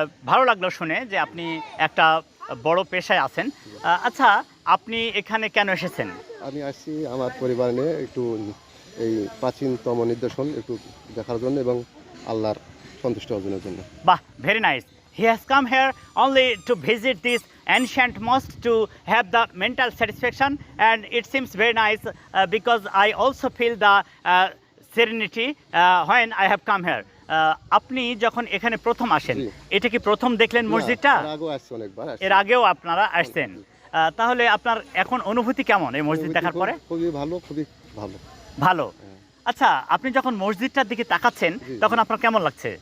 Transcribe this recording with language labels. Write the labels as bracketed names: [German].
[Bangla] ভালো লাগলো শুনে যে আপনি একটা বড় পেশায় আছেন। আচ্ছা, আপনি এখানে কেন এসেছেন? আমি আসছি আমার পরিবার নিয়ে একটু এই প্রাচীনতম নিদর্শন একটু দেখার জন্য এবং আল্লাহর সন্তুষ্টি অর্জনের জন্য। বাহ, [English] Very nice. He has come here only to visit this ancient mosque to have the mental satisfaction, and it seems very nice because I also feel the serenity when I have come here. [Bangla] আপনি যখন এখানে প্রথম আসেন, এটা কি প্রথম দেখলেন মসজিদটা? এর আগেও আপনারা আসছেন, তাহলে আপনার এখন অনুভূতি কেমন এই মসজিদ দেখার পরে? খুবই ভালো, খুবই ভালো। ভালো। আচ্ছা, আপনি যখন মসজিদটার দিকে তাকাচ্ছেন তখন আপনার কেমন লাগছে?